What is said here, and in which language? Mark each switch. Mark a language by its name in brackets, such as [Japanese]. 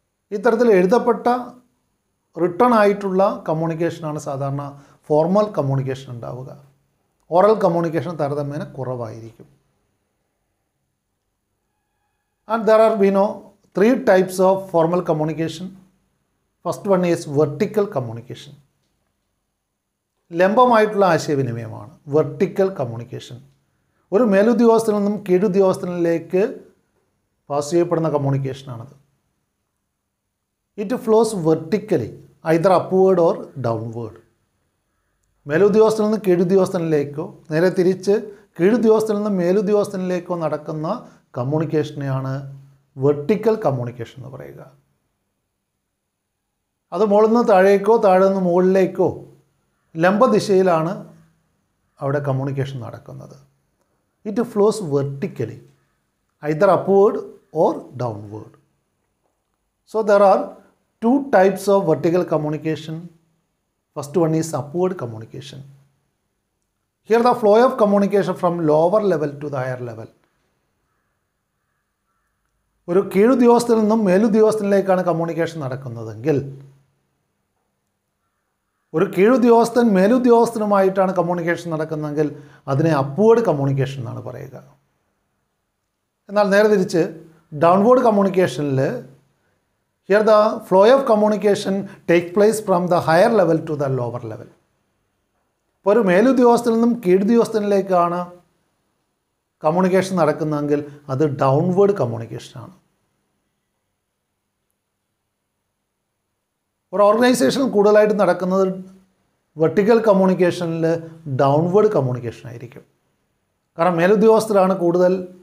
[Malayalam] ഇത്തരത്തിൽ എഴുതപ്പെട്ട റിട്ടൺ ആയിട്ടുള്ള കമ്മ്യൂണിക്കേഷനാണ് സാധാരണ ഫോർമൽ കമ്മ്യൂണിക്കേഷൻ ഉണ്ടാവുക. ഓറൽ കമ്മ്യൂണിക്കേഷൻ താരതമ്യേന കുറവായിരിക്കും. [English] And there are we know 3 types of formal communication. First one is vertical communication. [Malayalam] ലംബമായിട്ടുള്ള ആശയവിനിമയമാണ് വെർട്ടിക്കൽ കമ്മ്യൂണിക്കേഷൻ. ഒരു മേലുദ്യോഗസ്ഥനിൽ നിന്നും കീഴുദ്യോഗസ്ഥനിലേക്ക് പാസ് ചെയ്യപ്പെടുന്ന കമ്മ്യൂണിക്കേഷനാണത്. [English] It flows vertically, either upward or downward. [Malayalam] മേലുദ്യോഗസ്ഥനിൽ നിന്ന് കീഴുദ്യോഗസ്ഥനിലേക്കോ നേരെ തിരിച്ച് കീഴുദ്യോഗസ്ഥനിൽ നിന്ന് മേലുദ്യോഗസ്ഥനിലേക്കോ നടക്കുന്ന കമ്മ്യൂണിക്കേഷനെയാണ് വെർട്ടിക്കൽ കമ്മ്യൂണിക്കേഷൻ എന്ന് പറയുക. അത് മുകളിൽ നിന്ന് താഴേക്കോ താഴെ നിന്ന് മുകളിലേക്കോ ലംബദിശയിലാണ് അവിടെ കമ്മ്യൂണിക്കേഷൻ നടക്കുന്നത്. [English] It flows vertically, either upward or downward. So there are 2 types of vertical communication. First one is upward communication. Here the flow of communication from lower level to the higher level. [Malayalam] ഒരു കീഴുദ്യോഗസ്ഥനിൽ നിന്നും മേലുദ്യോഗസ്ഥനിലേക്കാണ് communication നടക്കുന്നതെങ്കിൽ, ഒരു കീഴുദ്യോഗസ്ഥൻ മേലുദ്യോഗസ്ഥനുമായിട്ടാണ് communication നടക്കുന്നതെങ്കിൽ അതിനെ upward communication എന്നാണ് പറയുക. എന്നാൽ നേരെ തിരിച്ച് downward കമ്മ്യൂണിക്കേഷനിൽ [English] here the flow of communication takes place from the higher level to the lower level. [Malayalam] ഇപ്പോൾ ഒരു മേലുദ്യോഗസ്ഥനിൽ നിന്നും കീഴുദ്യോഗസ്ഥനിലേക്കാണ് കമ്മ്യൂണിക്കേഷൻ നടക്കുന്നതെങ്കിൽ അത് ഡൗൺവേർഡ് കമ്മ്യൂണിക്കേഷനാണ്. ഒരു ഓർഗനൈസേഷൻ കൂടുതലായിട്ട് നടക്കുന്നത് വെർട്ടിക്കൽ കമ്മ്യൂണിക്കേഷനിൽ ഡൗൺവേർഡ് കമ്മ്യൂണിക്കേഷൻ ആയിരിക്കും. കാരണം മേലുദ്യോഗസ്ഥരാണ് കൂടുതൽ